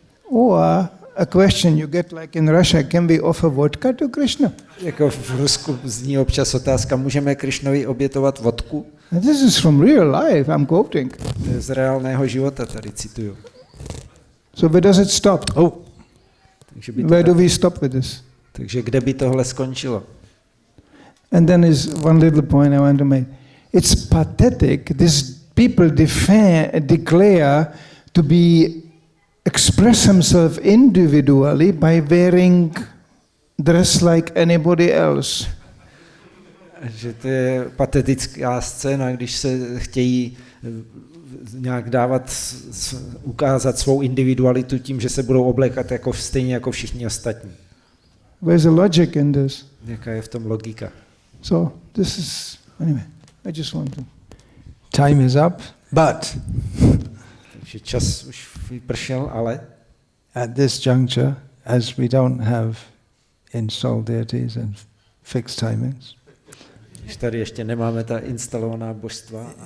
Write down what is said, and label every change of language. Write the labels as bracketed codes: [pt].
[en] Or a question you get like in Russia, can we offer vodka to Krishna? [cs] Jako v Rusku zní občas otázka, můžeme Krishnovi obětovat vodku? [en] And this is from real life, I'm quoting. [cs] To je z reálného života, tady cituju. [en] So where does it stop? Oh, [cs] Takže, by [en] Where do we stop with this? [cs] takže kde by tohle skončilo? [en] And then is one little point I want to make. It's pathetic. These people declare to be express themselves individually by wearing dress like anybody else. [cs] Že to je patetická scéna, když se chtějí nějak ukázat svou individualitu tím, že se budou oblékat jako stejně jako všichni ostatní. [en] Where's the logic in this? [cs] Jaká je v tom logika? [en] So this is, anyway, I just want to. Time is up, but [cs] Takže čas už vypršel, ale [en] at this juncture, as we don't have installed deities and fixed timings, [cs] když tady ještě nemáme ta instalovaná božstva.